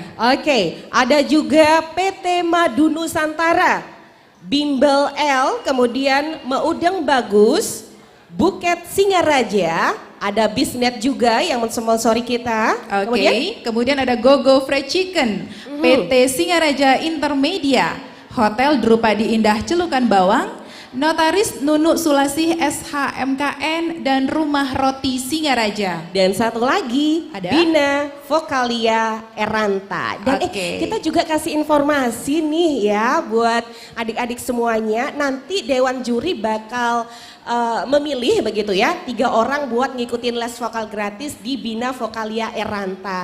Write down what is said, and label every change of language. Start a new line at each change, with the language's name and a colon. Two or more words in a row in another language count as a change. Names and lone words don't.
Indonesian: Oke, ada juga PT Madu Nusantara, Bimbel L, kemudian Meudeng Bagus, Buket Singaraja, ada Bisnet juga yang mensponsori kita. Oke, kemudian ada Gogo Fried Chicken, PT Singaraja Intermedia, Hotel Drupadi Indah Celukan Bawang, Notaris Nunu Sulasih SHMKN, dan Rumah Roti Singaraja. Dan satu lagi, Ada? Bina Vokalia Eranta. Dan Oke. kita juga kasih informasi nih ya buat adik-adik semuanya. Nanti Dewan Juri bakal memilih begitu ya 3 orang buat ngikutin les vokal gratis di Bina Vokalia Eranta.